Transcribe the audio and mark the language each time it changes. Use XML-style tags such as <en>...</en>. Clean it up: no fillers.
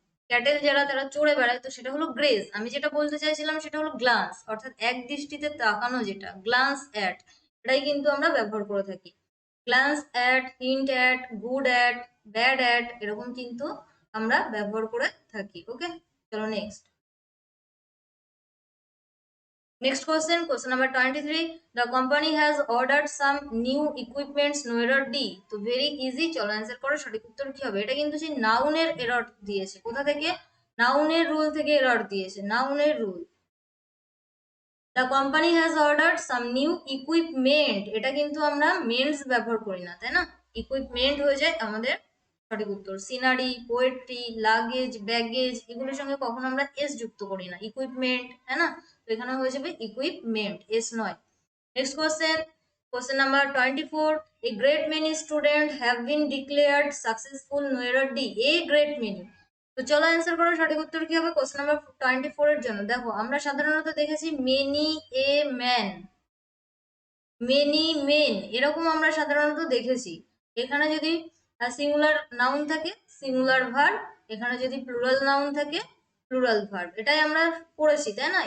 <bn>Cattle যারা তারা চড়ে বেড়ায়, তো সেটা হলো গ্রেজ। আমি যেটা বলতে চাইছিলাম সেটা হলো গ্লান্স, অর্থাৎ এক দৃষ্টিতে তাকানো, যেটা গ্লান্স অ্যাট, এটাই কিন্তু আমরা ব্যবহার করে থাকি। Glance at, hint at, good at, bad at, এরকম কিন্তু আমরা ব্যবহার করে থাকি। ওকে, চলো next.</bn> <en>Next question, question number 23. The company has ordered some new equipments, no error D.</en> <bn>তো</bn> <en>very easy,</en> <bn>চলো অ্যান্সার করো। সঠিক উত্তর কি হবে? এটা কিন্তু সেই নাউনের এরর দিয়েছে। কোথা থেকে? নাউনের রুল থেকে এরর দিয়েছে, নাউনের rule.</bn> <en>The company has ordered some new equipment,</en> <bn>এটা কিন্তু আমরা মেন্স ব্যবহার করি না, তাই না? ইকুইপমেন্ট হয়ে যায় আমাদের সঠিক উত্তর। সিনারি, পোয়েট্রি, লাগেজ, ব্যাগেজ, এগুলোর সঙ্গে কখনো আমরা এস যুক্ত করি না, ইকুইপমেন্ট, তাই না? তো এখানে হয়ে যাবে ইকুইপমেন্ট, এস নয়। Next question, question number 24.</bn> <en>A great many students have been declared successful, no error D. A great many,</en> <bn>তো চলো অ্যান্সার করো। সঠিক উত্তর কি হবে কোশ্চেন নাম্বার 24 এর জন্য? দেখো আমরা সাধারণত দেখেছি</bn> <en>many a man, many men,</en> <bn>এরকম আমরা সাধারণত দেখেছি। এখানে যদি সিঙ্গুলার নাউন থাকে সিঙ্গুলার ভার্ব, এখানে যদি প্লুরাল নাউন থাকে প্লুরাল ভার্ব, এটাই আমরা পড়েছি, তাই না?</bn>